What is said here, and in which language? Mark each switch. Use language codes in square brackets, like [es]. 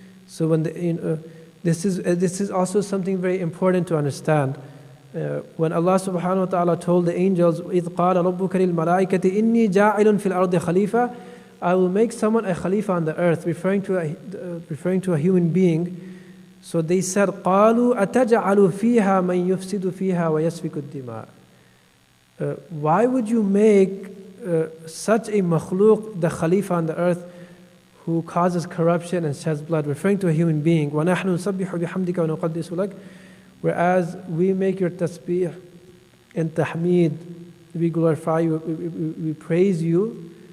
[en] So when this is also something very important to understand. When Allah subhanahu wa ta'ala told the angels, [ar] إِذْ قَالَ رَبُّكَ لِلْمَلَائِكَةِ إِنِّي جَاعِلٌ فِي الْأَرْضِ خَلِيفَةً, [en] I will make someone a khalifa on the earth, referring to a human being. So they said, [ar] قَالُوا أَتَجْعَلُ فِيهَا مَنْ يُفْسِدُ فِيهَا وَيَسْفِكُ الدِّمَاءَ. [en] Why would you make such a makhluk the khalifa on the earth who causes corruption and sheds blood, referring to a human being? [ar] وَنَحْنُ نُسَبِّحُ بِحَمْدِكَ وَنُقَدِّسُ لَكَ. [en] Whereas we make your tasbih and tahmeed, we glorify you, we praise you.